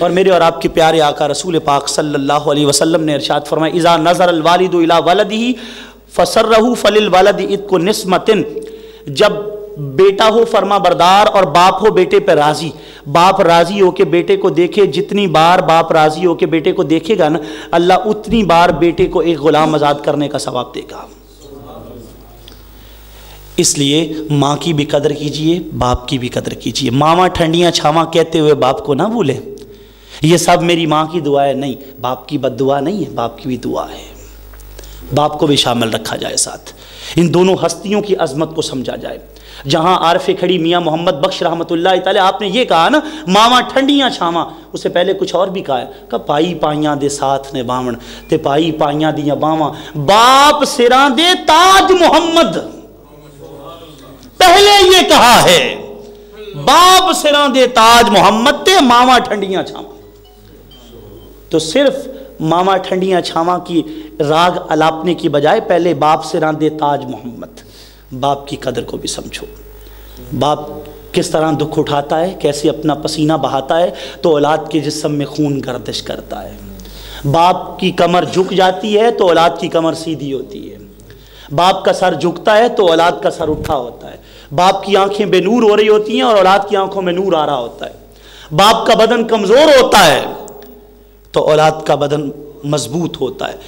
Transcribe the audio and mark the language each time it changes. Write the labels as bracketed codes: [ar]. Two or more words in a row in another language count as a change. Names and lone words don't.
[ur] اور میرے اور آپ کے پیارے آقا رسول پاک صلی اللہ علیہ وسلم نے ارشاد فرمایا [ar] اذا نظر الوالد الی ولدہ فسرہ فللولد اتق نسمۃ، [ur] جب بیٹا ہو فرما بردار اور باپ ہو بیٹے پہ راضی، باپ راضی ہو کے بیٹے کو دیکھے، جتنی بار باپ راضی ہو کے بیٹے کو دیکھے گا نا اللہ اتنی بار بیٹے کو ایک غلام آزاد کرنے کا ثواب دے گا۔ اس لیے ماں کی بھی قدر کیجئے، باپ کی بھی قدر کیجئے۔ [pa] ماما ٹھنڈیاں چھاواں [ur] کہتے ہوئے باپ کو نہ بھولیں، یہ سب میری ماں کی دعا ہے، نہیں، باپ کی بد دعا نہیں ہے، باپ کی بھی دعا ہے، باپ کو بھی شامل رکھا جائے ساتھ۔ ان دونوں ہستیوں کی عظمت کو سمجھا جائے۔ جہاں عارف کھڑی میاں محمد بخش رحمۃ اللہ تعالی آپ نے یہ کہا نا [pa] ماما ٹھنڈیاں چھاواں، [ur] اس سے پہلے کچھ اور بھی کہا ہے کہ [pa] پائی پائیاں دے ساتھ نے باون تے پائی پائیاں دیاں باواں، باپ سراں دے تاج محمد، [ur] پہلے یہ کہا ہے [pa] باپ سراں دے تاج محمد تے ماما ٹھنڈیاں چھاواں۔ [ur] تو صرف [pa] ماما ٹھنڈیاں چھاواں [ur] کی راگ الاپنے کی بجائے پہلے [pa] باپ سراں دے تاج محمد، [ur] باپ کی قدر کو بھی سمجھو۔ باپ کس طرح دکھ اٹھاتا ہے، کیسے اپنا پسینہ بہاتا ہے تو اولاد کے جسم میں خون گردش کرتا ہے۔ باپ کی کمر جھک جاتی ہے تو اولاد کی کمر سیدھی ہوتی ہے، باپ کا سر جھکتا ہے تو اولاد کا سر اٹھا ہوتا ہے، باپ کی آنکھیں بے نور ہو رہی ہوتی ہیں اور اولاد کی آنکھوں میں نور آ رہا ہوتا ہے، باپ کا بدن کمزور ہوتا ہے تو اولاد کا بدن مضبوط ہوتا ہے۔